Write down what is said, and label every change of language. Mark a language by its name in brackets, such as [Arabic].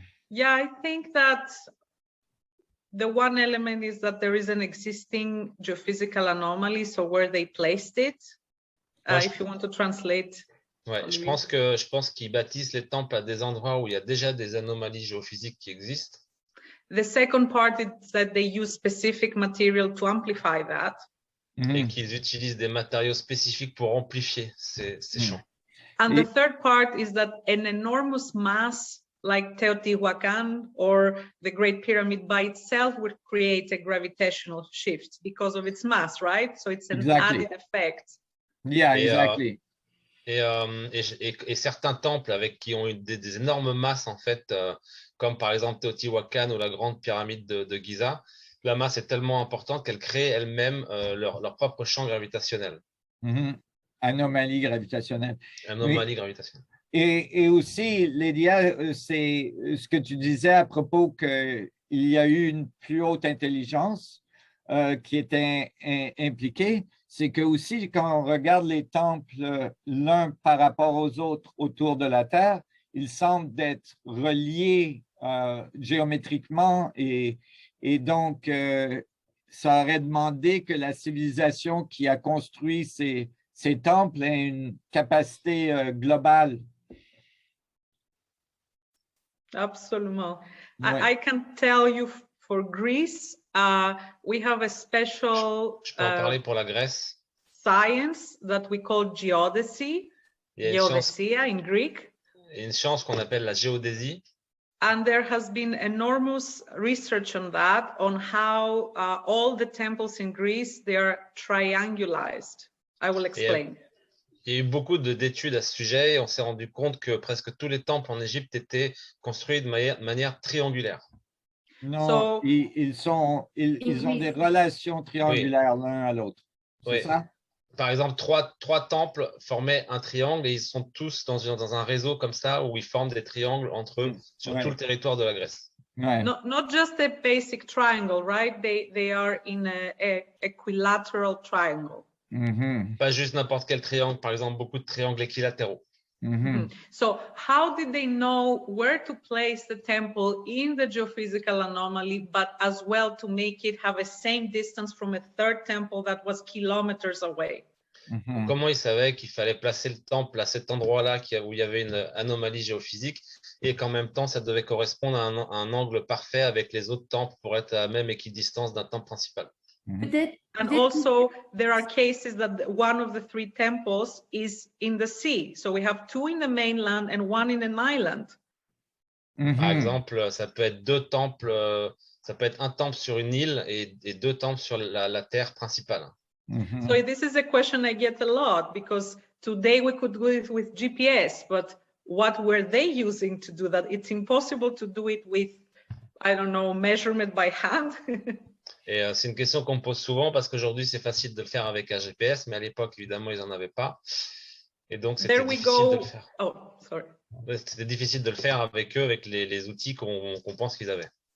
[English] Yeah, I think that the one element is that there is an existing geophysical anomaly, so where they placed it, if you want to translate. [French] Ouais, je pense qu'ils bâtissent les temples à des endroits où il y a déjà des anomalies géophysiques qui existent. [English] The second part is that they use specific material to amplify that. [French] Et qu'ils utilisent des matériaux spécifiques pour amplifier ces champs. [English] And the third part is that an enormous mass like Teotihuacan or the Great Pyramid by itself would create a gravitational shift because of its mass, right? So it's an added effect. Yeah, exactly. [French] Et certains temples qui ont eu des énormes masses, en fait, comme par exemple Teotihuacan ou la grande pyramide de Giza, la masse est tellement importante qu'elle crée elle-même leur propre champ gravitationnel. Anomalie gravitationnelle. Anomalie gravitationnelle. Et aussi, Lydia, c'est ce que tu disais à propos qu'il y a eu une plus haute intelligence qui était impliquée. C'est que aussi, quand on regarde les temples l'un par rapport aux autres autour de la Terre, ils semblent être reliés géométriquement et donc, ça aurait demandé que la civilisation qui a construit ces temples ait une capacité globale. Absolument. Ouais. [English] I can tell you for Greece, we have a special [French] Je peux en parler pour la Grèce. [English] Science that we call geodesy, geodesia in Greek. [French] Il y a une science qu'on appelle la géodésie. [English] And there has been enormous research on that, on how all the temples in Greece, they are triangularized. I will explain. [French] Il y a eu beaucoup d'études à ce sujet et on s'est rendu compte que presque tous les temples en Égypte étaient construits de manière triangulaire. Non, ils ont des relations triangulaires l'un à l'autre. C'est ça? Par exemple, trois temples formaient un triangle et ils sont tous dans un réseau comme ça où ils forment des triangles entre eux sur tout le territoire de la Grèce. [English] Not just a basic triangle, right? They are in a equilateral triangle. [French] Pas juste n'importe quel triangle, par exemple, beaucoup de triangles équilatéraux. [English] So how did they know where to place the temple in the geophysical anomaly, but as well to make it have a same distance from a third temple that was kilometers away? [French] Comment ils savaient qu'il fallait placer le temple à cet endroit-là où il y avait une anomalie géophysique et qu'en même temps, ça devait correspondre à un angle parfait avec les autres temples pour être à la même équidistance d'un temple principal? [English] And also, there are cases that one of the three temples is in the sea. So we have two in the mainland and one in an island. [French] Par exemple, ça peut être deux temples Ça peut être un temple sur une île et 2 temples sur la terre principale. Mhm. [English] So this is a question I get a lot, because today we could do it with GPS, but what were they using to do that? It's impossible to do it with, I don't know, measurement by hand. [French] Et c'est une question qu'on me pose souvent parce qu'aujourd'hui, c'est facile de le faire avec un GPS, mais à l'époque, évidemment, ils n'en avaient pas. Et donc, c'était [English] There we [French] difficile de le faire. [English] Oh, sorry. [French] Ouais, c'était difficile de le faire avec eux, avec les outils qu'on pense qu'ils avaient.